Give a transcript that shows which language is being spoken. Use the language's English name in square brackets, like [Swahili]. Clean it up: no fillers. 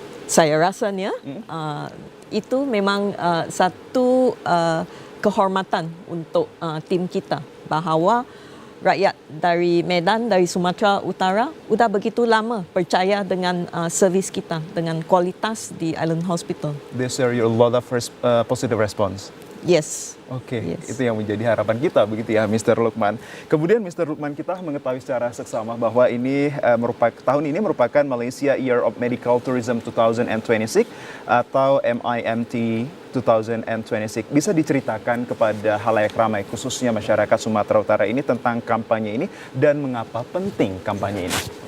[Malay] Saya rasanya itu memang satu kehormatan untuk tim kita bahawa rakyat dari Medan, dari Sumatera Utara sudah begitu lama percaya dengan servis kita, dengan kualitas di Island Hospital. [English] They share you a lot of positive response. Yes. [Indonesian] Oke, [English] Yes. [Indonesian] itu yang menjadi harapan kita begitu ya, Mr. Lukman. Kemudian Mr. Lukman, kita mengetahui secara seksama bahwa ini tahun ini merupakan Malaysia Year of Medical Tourism 2026 atau MIMT 2026. Bisa diceritakan kepada halayak ramai khususnya masyarakat Sumatera Utara ini tentang kampanye ini dan mengapa penting kampanye ini?